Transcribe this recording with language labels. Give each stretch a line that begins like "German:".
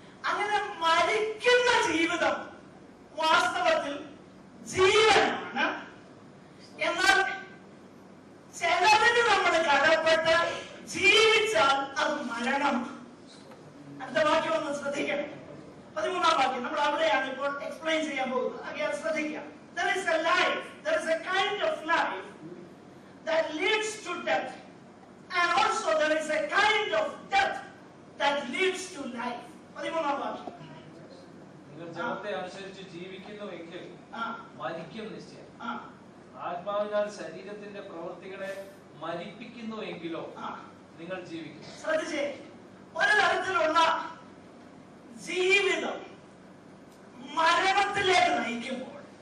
Malayalam: അങ്ങനെ മരിക്കുന്ന ജീവിതം വാസ്തവത്തിൽ ജീവനാണ്. എന്നാൽ ചിലതിന് നമ്മൾ കടപ്പെട്ട് ജീവിച്ചാൽ അത് മരണമാണ്. അടുത്ത വാക്യം ഒന്ന് ശ്രദ്ധിക്കണം. 13ാം വാക്യം നമ്മൾ അവിടെയാണ് ഇപ്പോൾ എക്സ്പ്ലെയിൻ ചെയ്യാൻ പോകുന്നത്. അങ്ങനെ ശ്രദ്ധിക്കാം.
English: There is a life, there is a kind of life that leads to death, and also there is a kind of death that leads to life.
Malayalam: 13ാം വാക്യം. നിങ്ങൾ ജഡത്തെ അനുസരിച്ച് ജീവിക്കുന്നുവെങ്കിൽ മരിക്കും നിശ്ചയം. ആത്മാവിനാൽ ശരീരത്തിന്റെ പ്രവൃത്തികളെ മരിപ്പിക്കുന്നുവെങ്കിലോ നിങ്ങൾ ജീവിക്കും. ശ്രദ്ധിച്ചേ, ഒരു തരത്തിലുള്ള ജീവിതം മരണത്തിലേക്ക് നയിക്കുമ്പോൾ